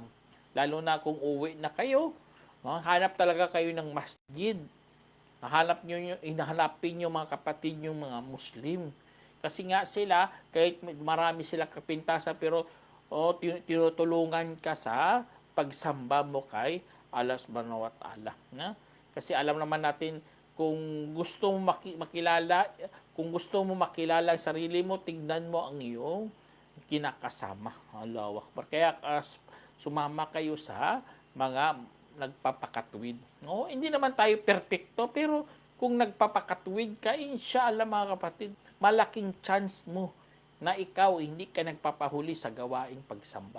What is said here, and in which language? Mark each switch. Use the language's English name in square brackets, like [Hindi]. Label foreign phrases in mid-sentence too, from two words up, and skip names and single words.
[Filipino] Lalo na kung uwi na kayo, hanap talaga kayo ng masjid. Hinahanapin nyo, mga kapatid, yung mga Muslim. Kasi nga sila, kahit marami sila kapintasan, pero tinutulungan ka sa pagsamba mo kay Allah [Arabic] سبحانه وتعالى. [Filipino] Kasi alam naman natin, kung gusto mo makilala ang sarili mo, tignan mo ang iyong kinakasama. [Arabic] الله أكبر. [Filipino] Kaya sumama kayo sa mga nagpapakatwid. Hindi naman tayo perfecto, pero kung nagpapakatwid ka, inshallah, mga kapatid, malaking chance mo na ikaw hindi ka nagpapahuli sa gawaing pagsamba.